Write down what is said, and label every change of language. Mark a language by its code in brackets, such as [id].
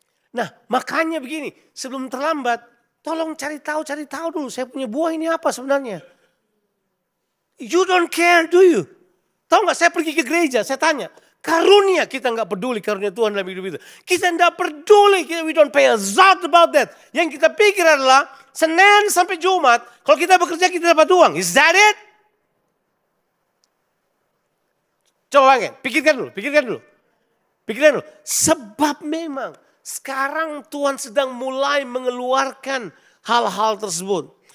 [id] Nah makanya begini, sebelum terlambat, tolong cari tahu dulu saya punya buah ini apa sebenarnya. [en] You don't care, do you? [id] Tahu nggak, saya pergi ke gereja, saya tanya. Karunia, kita nggak peduli karunia Tuhan dalam hidup itu. Kita nggak peduli, [en] we don't pay a thought about that. [id] Yang kita pikir adalah Senin sampai Jumat, kalau kita bekerja kita dapat uang. [en] Is that it? [id] Coba bayangin, pikirkan dulu. Sebab memang sekarang Tuhan sedang mulai mengeluarkan hal-hal tersebut.